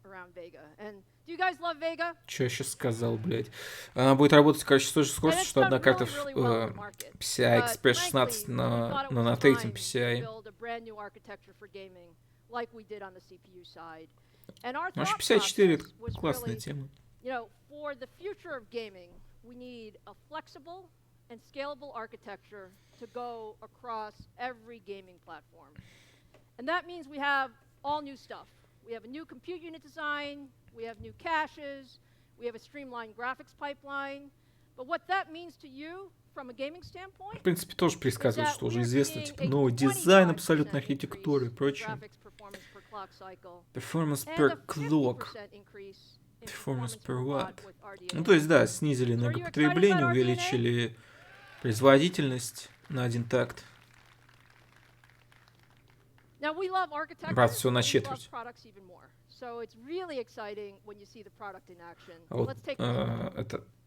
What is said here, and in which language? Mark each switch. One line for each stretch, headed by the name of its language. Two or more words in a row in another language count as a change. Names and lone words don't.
Russian: Что я сейчас сказал, блядь? Она будет работать, короче, с той же скоростью, что одна карта PCI Express 16 на третьем PCI. Вообще 54 это классная тема.
English: For the future of gaming, we need a flexible and scalable architecture to go across every gaming platform. And that means we have all new stuff. We have a new compute unit design, we have new caches, we have a streamlined graphics pipeline. But what that means to you from a gaming standpoint,
Russian: в принципе, тоже предсказывают, что уже известно, типа, новый дизайн абсолютной архитектуры и прочее.
English: Performance per clock. Performance per watt.
Russian: Ну, то есть, да, снизили энергопотребление, увеличили производительность на 1 такт. Правда, все на четверть. А вот это...